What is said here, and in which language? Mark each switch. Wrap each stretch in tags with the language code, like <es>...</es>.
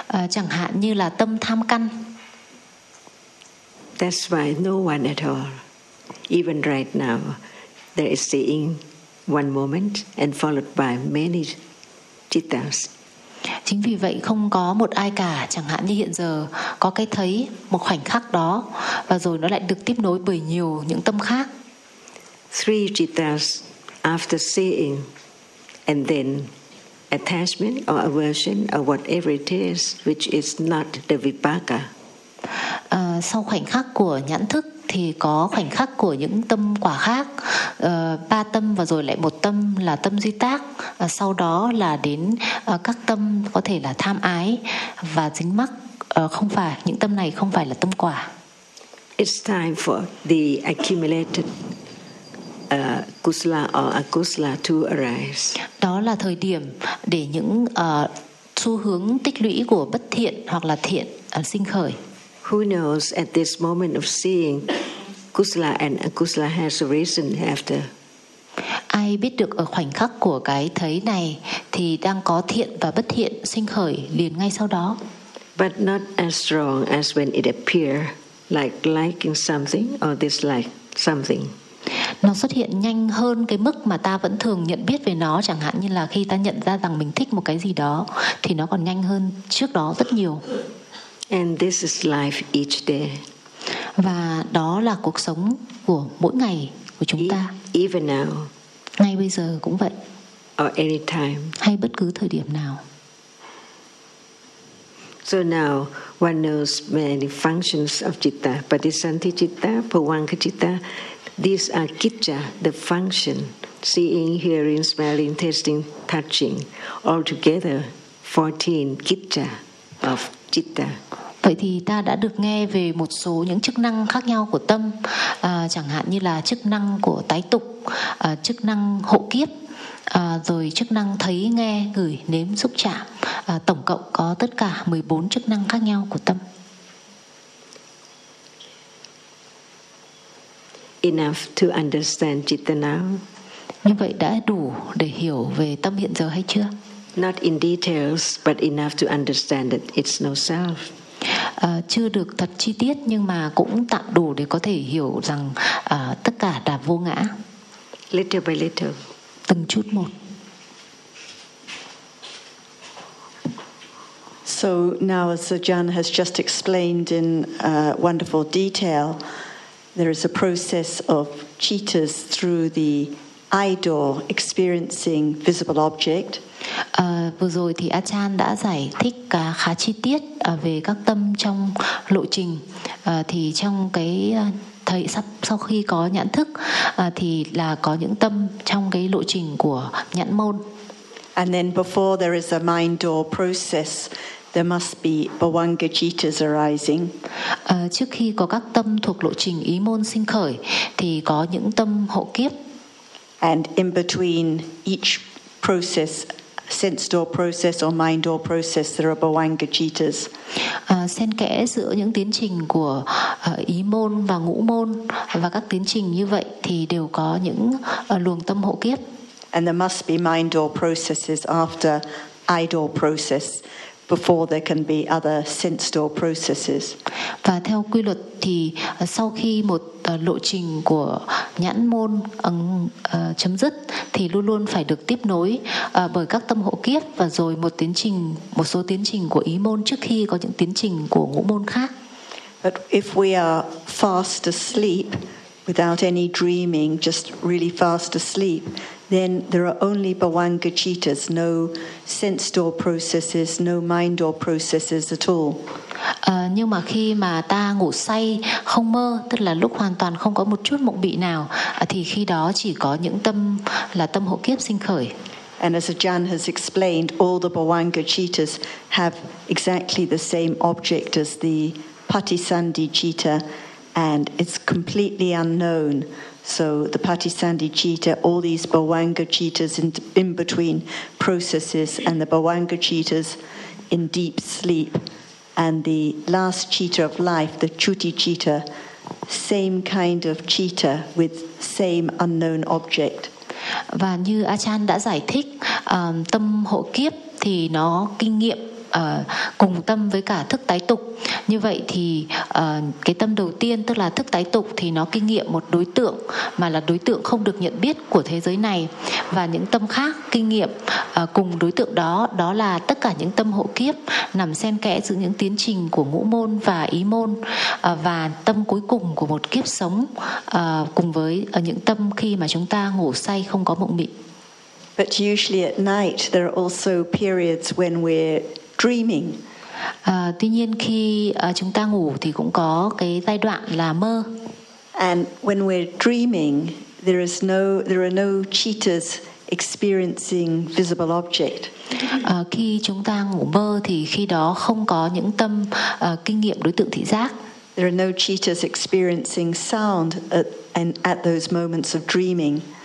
<vi>Chẳng hạn như là tâm tham căn.</vi> <en>That's why no one at all, even right now, there is seeing one moment and followed by many cittas.</en> <vi>Chính vì vậy không có một ai cả, chẳng hạn như hiện giờ, có cái thấy một khoảnh khắc đó và rồi nó lại được tiếp nối bởi nhiều những tâm khác.</vi> <en>Three cittas after seeing and then attachment or aversion or whatever it is, which is not the vipaka.</en> <vi>Sau khoảnh khắc của nhãn thức thì có khoảnh khắc của những tâm quả khác, ba tâm và rồi lại một tâm là tâm duy tác, sau đó là đến các tâm có thể là tham ái và dính mắc, không phải những tâm này không phải là tâm quả.</vi> <en>It's time for the accumulated kusala or akusala to arise.</en> <vi>Đó là thời điểm để những xu hướng tích lũy của bất thiện hoặc là thiện sinh khởi.</vi> <en>Who knows at this moment of seeing kusala and akusala has arisen after?</en> <vi>Ai biết được ở khoảnh khắc của cái thấy này thì đang có thiện và bất thiện sinh khởi liền ngay sau đó.</vi> <en>But not as strong as when it appear, like liking something or dislike something.</en> <vi>Nó xuất hiện nhanh hơn cái mức mà ta vẫn thường nhận biết về nó, chẳng hạn như là khi ta nhận ra rằng mình thích một cái gì đó thì nó còn nhanh hơn trước đó rất nhiều.</vi> <en>And this is life each day.</en> <vi>Và đó là cuộc sống của mỗi ngày của chúng ta.</vi> <en>Even now.</en> <vi>Ngay bây giờ cũng vậy.</vi> <en>Or anytime.</en> <vi>Hay bất cứ thời điểm nào.</vi> <en>So now one knows many functions of citta, patisanti citta, pavanga citta. These are kicca, the function, seeing, hearing, smelling, tasting, touching, altogether 14 kicca of citta.</en> <vi>Vậy thì ta đã được nghe về một số những chức năng khác nhau của tâm, chẳng hạn như là chức năng của tái tục, chức năng hộ kiếp, rồi chức năng thấy, nghe, gửi, nếm, xúc chạm, tổng cộng có tất cả 14 chức năng khác nhau của tâm.</vi> <en>Enough to understand citta now.</en> <vi>Như vậy đã đủ để hiểu về tâm hiện giờ hay chưa?</vi> <en>Not in details, but enough to understand that it's no self.</en> <vi>Chưa được thật chi tiết nhưng mà cũng tạm đủ để có thể hiểu rằng tất cả là vô ngã.</vi> <en>Little by little.</en> <vi>Từng chút một.</vi> <en>So So now, as Jan has just explained in wonderful detail, there is a process of cheetahs through the eye door experiencing visible object.</en> <vi>Vừa rồi thì Achan đã giải thích khá chi tiết về các tâm trong lộ trình. Thì trong cái thấy sau khi có nhãn thức thì là có những tâm trong cái lộ trình của nhãn môn.</vi> <en>And then before there is a mind door process, there must be bhavanga cittas arising.</en> <vi>Trước khi có các tâm thuộc lộ trình ý môn sinh khởi thì có những tâm hộ kiếp.</vi> <en>And in between each process, sense door process or mind door process, there are bhavanga cittas.</en> <vi>Xen kẽ giữa những tiến trình của ý môn và ngũ môn và các tiến trình như vậy thì đều có những luồng tâm hộ kiếp.</vi> <en>And there must be mind door processes after eye door process before there can be other sense door processes.</en> <vi>Và theo quy luật thì sau khi một lộ trình của nhãn môn chấm dứt thì luôn luôn phải được tiếp nối bởi các tâm hộ kiếp và rồi một số tiến trình của ý môn trước khi có những tiến trình của ngũ môn khác.</vi> <en>But if we are fast asleep without any dreaming, just really fast asleep, then there are only bhavanga cittas, no sense door processes, no mind door processes at all.</en> <vi>Nhưng mà khi mà ta ngủ say không mơ, tức là lúc hoàn toàn không có một chút mộng bị nào, thì khi đó chỉ có những tâm là tâm hộ kiếp sinh khởi.</vi> <en>And as Ajahn has explained, all the bhavanga cittas have exactly the same object as the patisandhi citta, and it's completely unknown. So the patisandhi citta, all these bhavanga cittas in between processes, and the bhavanga cittas in deep sleep, and the last citta of life, the chuti citta, same kind of citta with same unknown object.</en> <vi>Và như Achan đã giải thích, tâm hộ kiếp thì nó kinh nghiệm cùng tâm với cả thức tái tục. Như vậy thì cái tâm đầu tiên, tức là thức tái tục, thì nó kinh nghiệm một đối tượng mà là đối tượng không được nhận biết của thế giới này. Và những tâm khác kinh nghiệm cùng đối tượng đó, đó là tất cả những tâm hộ kiếp nằm xen kẽ giữa những tiến trình của ngũ môn và ý môn. Và tâm cuối cùng của một kiếp sống cùng với những tâm khi mà chúng ta ngủ say không có mộng mị.</vi> <en>But usually at night there are also periods when we're dreaming.</en> <vi>Tuy nhiên khi chúng ta ngủ thì cũng có cái giai đoạn là mơ.</vi> <en>And when we're dreaming, there are no cheetahs experiencing visible object.</en> <vi>Khi chúng ta ngủ mơ thì khi đó không có những tâm kinh nghiệm đối tượng thị giác.</vi> <en>There are no cheetahs experiencing sound at those moments of dreaming.</en>